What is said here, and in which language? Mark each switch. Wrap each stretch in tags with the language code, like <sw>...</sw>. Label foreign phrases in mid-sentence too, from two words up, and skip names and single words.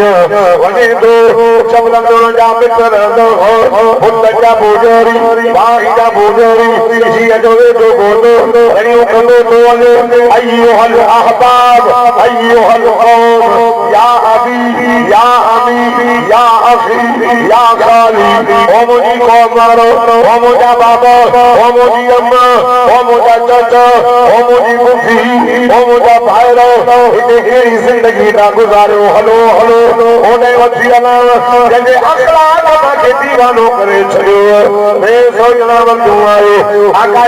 <sd>वञे थो चवंदो जा मिट रहंदो पुट जा बोझरी भाई जा बोझरी जीअं जो वेठो बोधो अहिड़ो कंदो थो वञे</sd> <ar>أيها الأحباب أيها القوم يا حبيبي يا حميدي يا أخي يا</ar> <sd>खाली ओ मुंहिंजी कौम वारो ओ मुंहिंजा बाबा ओ मुंहिंजी अम्मा ओ मुंहिंजा चाचा ओ मुंहिंजी पुफी ओ मुंहिंजा भाइरो हिते अहिड़ी ज़िंदगी था गुज़ारियो हलो हलो ओॾे वठी हलां जंहिंजे अखलाक मांखे दीवानो करे छॾियो रे सोचणा वठूं आयो आका</sd>